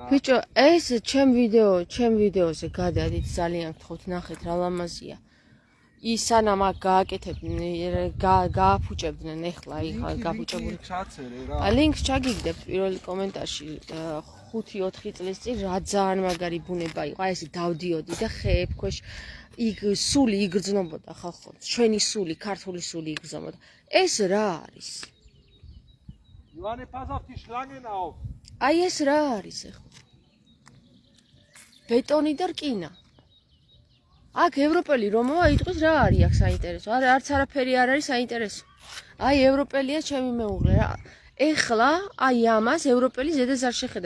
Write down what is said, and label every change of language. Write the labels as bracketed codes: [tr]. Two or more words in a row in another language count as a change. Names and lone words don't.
[ka] ბიჭო ეს ჩემ ვიდეოზე გადადით ძალიან გთხოვთ ნახეთ რა ლამაზია ის სანამ აქ გააკეთებდნენ გააფუჭებდნენ ეხლა იხა გაფუჭებული ჩაწერე რა ლინკს ჩაგიგდებთ პირველ კომენტარში 5-4 წლის წინ რა ძალიან მაგარი ბუნება იყო აი ესე დავდიოდი და ხეებ ქვეშ იქ სული იგრძნობოდა ხალხო ჩვენი სული ქართული სული იგრძნობოდა ეს რა არის [de] Johanne, pass auf die Schlangen auf. [ka] აი ეს რა არის ეხლა? ბეტონი და რკინა. აქ ევროპელი რომოა იტყვის რა არის აქ საინტერესო? არც არაფერი არ არის საინტერესო. აი ევროპელია ჩემი მეუღლე რა. ეხლა აი ამას ევროპელი ზედაც არ შეხედავს.